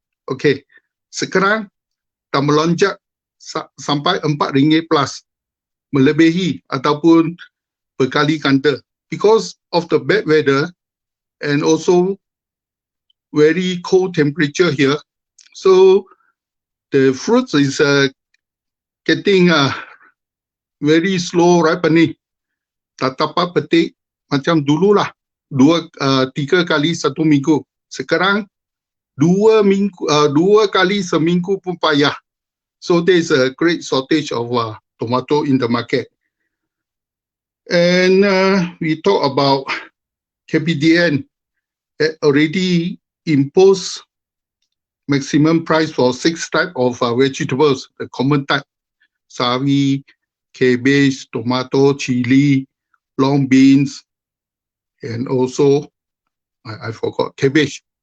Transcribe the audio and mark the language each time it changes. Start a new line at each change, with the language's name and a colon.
English: Okay,
Malay: sekarang dah melonjak sampai RM4 plus, melebihi ataupun berkali ganda
English: because of the bad weather and also very cold temperature here. So the fruits is getting very slow ripening.
Malay: Tak dapat petik macam dululah 3 kali 1 minggu. Sekarang 2 kali seminggu pun payah.
English: So there is a great shortage of tomato in the market. And we talk about KPDN already imposed maximum price for 6 types of vegetables, the common type, sawi, cabbage, tomato, chili, long beans, and also, I forgot, cabbage.